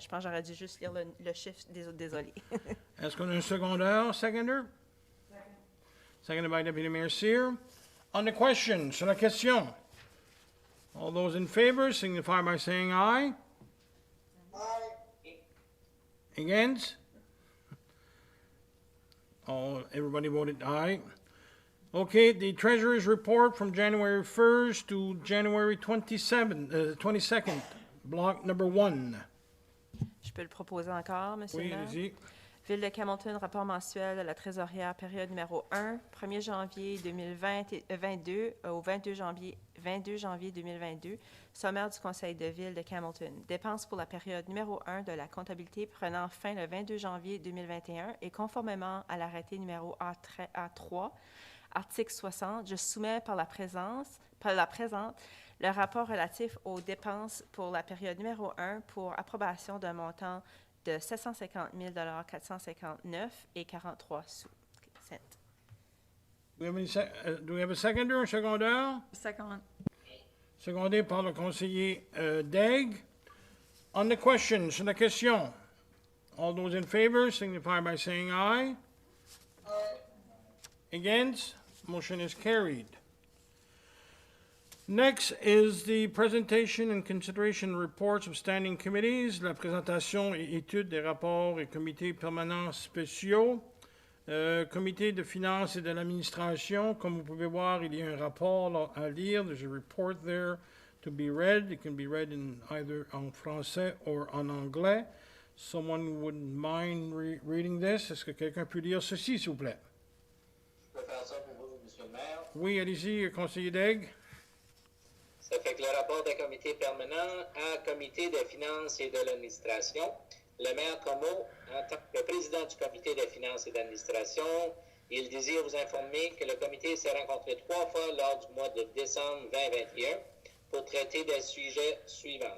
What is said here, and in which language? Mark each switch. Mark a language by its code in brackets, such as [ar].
[fr] Je pense que j'aurais dû juste lire le chiffre, désolé. Est-ce qu'on a un seconder? [en] Seconded by Deputy Mayor Cyr. On the question, [fr] sur la question. [en] All those in favor signify by saying aye. Aye. Against? Everybody voted aye. Okay, the Treasurer's report from January 1st to January 22nd, block number 1. [fr] Je peux le proposer encore, Monsieur Oui, le maire? allez-y. Ville de Camelton, rapport mensuel de la trésorière, période numéro 1, 1er janvier 2022 au 22 janvier 2022, sommaire du conseil de ville de Camelton. Dépenses pour la période numéro 1 de la comptabilité prenant fin le 22 janvier 2021 et conformément à l'arrêté numéro A3, article 60, je soumets par la présente le rapport relatif aux dépenses pour la période numéro 1 pour approbation d'un montant de 750 459 et 43 sous. [en] Cents. Do we have a seconder or secondaire? Second. [fr] Secondé par le conseiller Daigle. [en] On the question, [fr] sur la question. [en] All those in favor signify by saying aye. Aye. Against? Motion is carried. Next is the presentation and consideration reports of standing committees, [fr] la présentation et étude des rapports et comités permanents spéciaux. Comité de finances et de l'administration, comme vous pouvez voir, il y a un rapport là, à lire. [en] There's a report there to be read. It can be read in either [fr] en français [en] or [fr] en anglais. [en] Someone wouldn't mind reading this. [fr] Est-ce que quelqu'un peut lire ceci, s'il vous plaît? Je peux faire ça pour vous, Monsieur le maire. Oui, allez-y, conseiller Daigle. Ça fait que le rapport des comités permanents à comité des finances et de l'administration. Le maire Comeau, en tant que président du comité des finances et d'administration, il désire vous informer que le comité s'est rencontré 3 fois lors du mois de décembre 2021 pour traiter des sujets suivants.